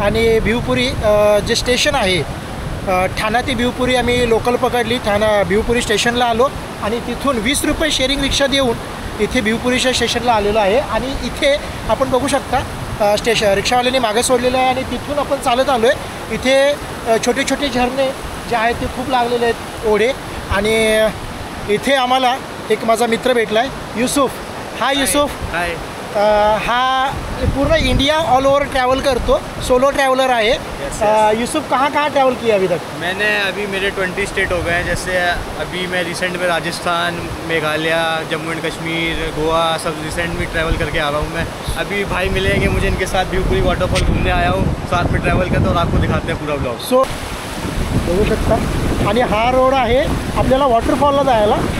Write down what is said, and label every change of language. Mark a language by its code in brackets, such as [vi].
[mr] आणि भिवपुरी जे स्टेशन आहे ठाणा ते भिवपुरी आम्ही लोकल पकडली, भिवपुरी स्टेशनला आलो आणि तिथून 20 रुपये शेअरिंग रिक्षा देऊन इथे भिवपुरीच्या स्टेशनला आलेलो आहे। आणि इथे आपण बघू शकता रिक्षावाल्यांनी मागे सोडलेलं आहे आणि तिथून आपण चालत आलो आहे। इथे छोटे छोटे झरणे जे आहेत ते खूप लागलेले आहेत, ओढे। आणि इथे आम्हाला एक माझा मित्र भेटला आहे, युसुफ। [en] Hi Yusuf. Hi. [mr] हा पूर्ण इंडिया ऑल ओवर ट्रैवल करतो, [hi] सोलो ट्रैवलर है। यूसुफ कहाँ कहाँ ट्रैवल किया अभी तक? मैंने अभी मेरे 20 स्टेट हो गए हैं। जैसे अभी मैं रिसेंट में राजस्थान, मेघालय, जम्मू एंड कश्मीर, गोवा सब रिसेंट में ट्रैवल करके आ रहा हूँ मैं। अभी भाई मिलेंगे मुझे, इनके साथ भिवपुरी वाटरफॉल घूमने आया हूँ, साथ में ट्रैवल करते और आपको दिखाते हैं पूरा ब्लॉग। [mr] सो बघू शकता आणि हा रोड आहे आपल्याला वॉटरफॉलला जायला।